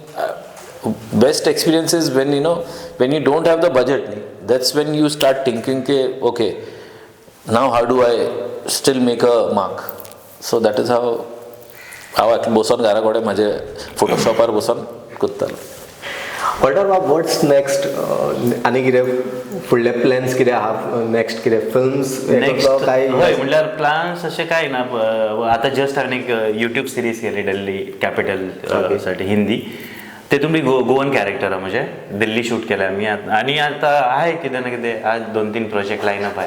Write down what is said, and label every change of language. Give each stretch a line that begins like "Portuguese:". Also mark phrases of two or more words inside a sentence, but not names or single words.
English: best experience is when you don't have the budget, that's when you start thinking okay, now how do I still make a mark? So that is how
Konkani: बसून घरा कडेन म्हाजे फोटोशॉपार बसून करतालो.
English: what's next?
Konkani: आनी कितें फुडले प्लॅन्स कितें आहा नेक्स्ट कितें फिल्म्स काय म्हणल्यार प्लॅन्स अशें काय ना आतां जस्ट हांवें एक
English: YouTube series
Konkani: केली दिल्ली कॅपिटल साठी हिंदी तेतून बी
English: Goan character
Konkani: म्हणजे दिल्ली शूट केला आमी आनी आतां आहे कितें ना कितें आज 2-3 प्रोजेक्ट
English: line up
Konkani: आहे